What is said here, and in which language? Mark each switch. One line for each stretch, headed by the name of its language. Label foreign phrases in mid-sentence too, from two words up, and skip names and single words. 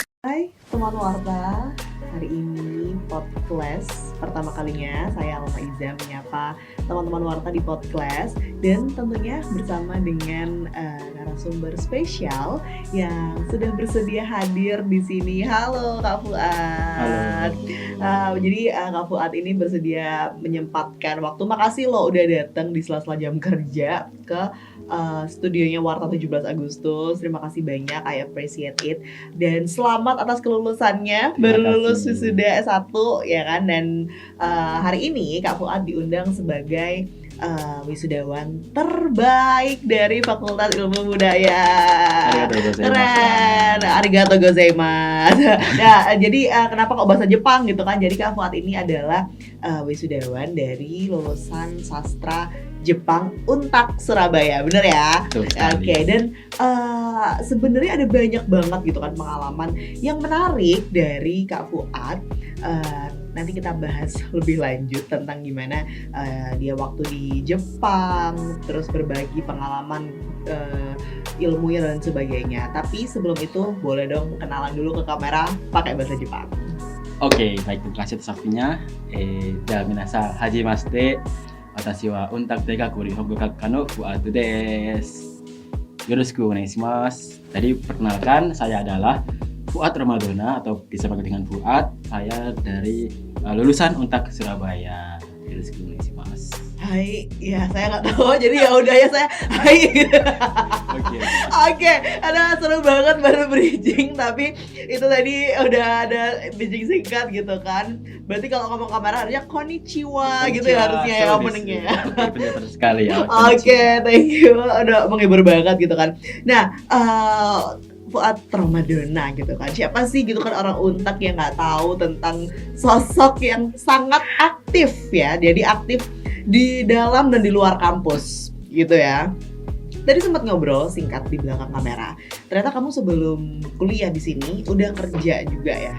Indonesian: Hai teman Warta, hari ini podcast pertama kalinya saya Alma Iza menyapa teman-teman Warta di podcast dan tentunya bersama dengan narasumber spesial yang sudah bersedia hadir di sini. Halo Kak Fuad. Halo. Jadi Kak Fuad ini bersedia menyempatkan waktu. Makasih loh udah datang di sela-sela jam kerja ke studionya Warta 17 Agustus. Terima kasih banyak,
English: I appreciate it.
Indonesian: Dan selamat atas kelulusannya, baru lulus wisuda S1 ya kan. Dan hari ini Kak Fuad diundang sebagai wisudawan terbaik dari Fakultas Ilmu Budaya. Keren,
Japanese: ありがとうございます.
Indonesian: Nah, jadi kenapa kok bahasa Jepang gitu kan? Jadi Kak Fuad ini adalah wisudawan dari lulusan sastra Jepang Untak Surabaya, bener ya? Oke, dan sebenarnya ada banyak banget gitu kan pengalaman yang menarik dari Kak Fuad. Nanti kita bahas lebih lanjut tentang gimana dia waktu di Jepang, terus berbagi pengalaman ilmunya dan sebagainya. Tapi sebelum itu boleh dong kenalan dulu ke kamera pakai bahasa Jepang. Oke, baik, terima kasih atas waktunya.
Japanese: 皆さん初めまして。私は Untak 大学日本語学科の Fuad です. よろしくお願いします.
Indonesian: Jadi perkenalkan, saya adalah Fuad Ramadona atau bisa panggil dengan Fuad. Saya dari lulusan Untak Surabaya.
Japanese: よろしくお願いします.
Indonesian: Hai, ya saya nggak tahu, jadi ya udah ya saya hai. Oke, ada seru banget baru bridging, tapi itu tadi udah ada bridging singkat gitu kan. Berarti kalau ngomong kamera harusnya konnichiwa gitu ya harusnya ya openingnya. Benar sekali ya. Oke,
English: thank you,
Indonesian: udah menghibur banget gitu kan. Nah, Fuad Ramadona gitu kan, siapa sih gitu kan orang Untak yang nggak tahu tentang sosok yang sangat aktif ya. Jadi aktif di dalam dan di luar kampus gitu ya. Tadi sempat ngobrol singkat di belakang kamera. Ternyata kamu sebelum kuliah di sini udah kerja juga ya?